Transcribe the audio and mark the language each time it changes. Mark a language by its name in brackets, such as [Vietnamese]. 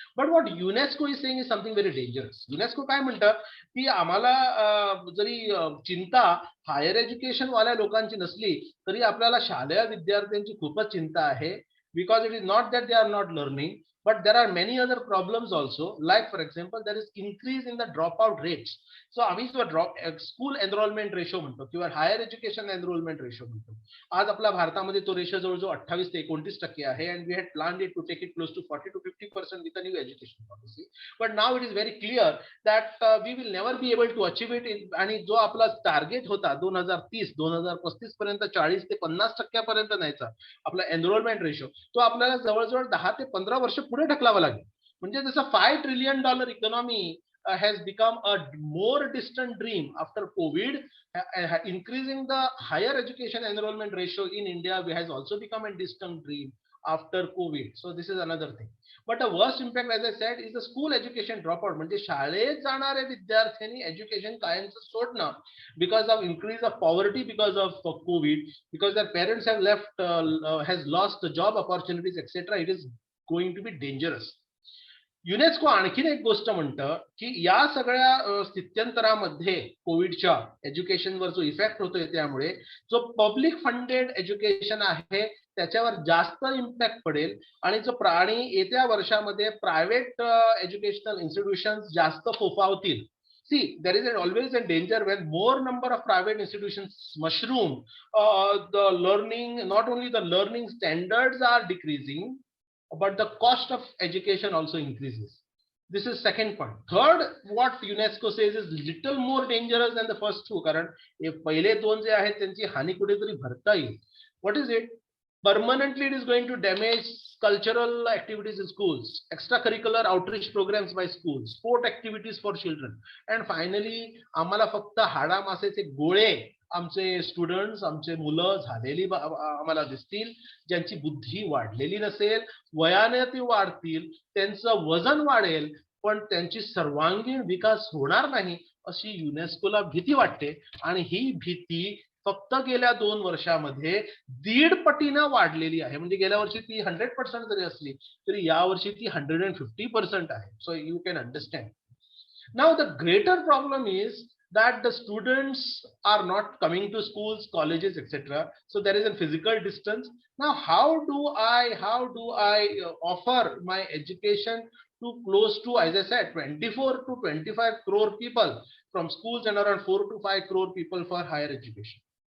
[English] But what UNESCO is saying is something very dangerous. [Marathi] UNESCO काय म्हणतं की आम्हाला जरी चिंता हायर एज्युकेशन वाल्या लोकांची नसली तरी आपल्याला शालेय विद्यार्थ्यांची खूपच चिंता आहे, [English] because it is not that they are not learning, but there are many other problems also, like for example there is increase in the dropout rates. [Marathi] So आम्ही स्कूल एनरोलमेंट रेशो म्हणतो किंवा हायर एज्युकेशन एनरोलमेंट रेशो म्हणतो. आज आपल्या भारतामध्ये तो ratio जवळजवळ 28 ते 29% आहे, [English] and we had planned it to take it close to 40 to 50% with the new education policy, but now it is very clear that we will never be able to achieve it. [Marathi] आणि जो आपला target होता 2030 2035 पर्यंत 40 ते 50% पर्यंत न्यायचा आपला enrolment ratio, तो आपल्याला जवळजवळ 10 ते 15 वर्ष पुढे ढकलावा लागेल. म्हणजे जसं [English] $5 trillion economy has become a more distant dream after COVID, increasing the higher education enrollment ratio in India has also become a distant dream after COVID. So this is another thing. But the worst impact, as I said, is the school education dropout. [Marathi] म्हणजे शाळेत जाणारे विद्यार्थ्यांनी education कायमचं सोडणं [English] because of increase of poverty, because of COVID, because their parents have left, has lost the job opportunities, etc. It is going to be dangerous. [Marathi] UNESCO आणखीन एक गोष्ट म्हणतं की या सगळ्या स्थित्यंतरामध्ये कोविडच्या एज्युकेशनवर जो इफेक्ट होतोय त्यामुळे जो पब्लिक फंडेड एज्युकेशन आहे त्याच्यावर जास्त इम्पॅक्ट पडेल, आणि जो येत्या वर्षामध्ये प्रायव्हेट एज्युकेशनल इन्स्टिट्यूशन्स जास्त फोफावतील. [English] See, there is always a danger when more number of private institutions mushroom, the learning, not only the learning standards are decreasing, but the cost of education also increases. This is second point. Third, what UNESCO says is little more dangerous than the first two, [Marathi] कारण पहिले दोन जे आहेत त्यांची हानी कुठेतरी भरता येईल. [English] What is it? Permanently it is going to damage cultural activities in schools, extracurricular outreach programs by schools, sport activities for children, and finally [Marathi] आम्हाला फक्त हाडामासेचे गोळे आमचे स्टुडंट्स, आमचे मुलं झालेली आम्हाला दिसतील, ज्यांची बुद्धी वाढलेली नसेल, वयाने ती वाढतील, त्यांचं वजन वाढेल, पण त्यांची सर्वांगीण विकास होणार नाही अशी युनेस्कोला भीती वाटते. आणि ही भीती फक्त गेल्या 2 वर्षामध्ये 1.5 पटीनं वाढलेली आहे. म्हणजे गेल्या वर्षी ती 100% जरी असली तरी यावर्षी ती 150% आहे. [English] So you can understand. Now the greater problem is that the students are not coming to schools, colleges, etc. So there is a physical distance. Now how do I offer my education to close to, as I said, 24 to 25 crore people from schools and around 4 to 5 crore people for higher education?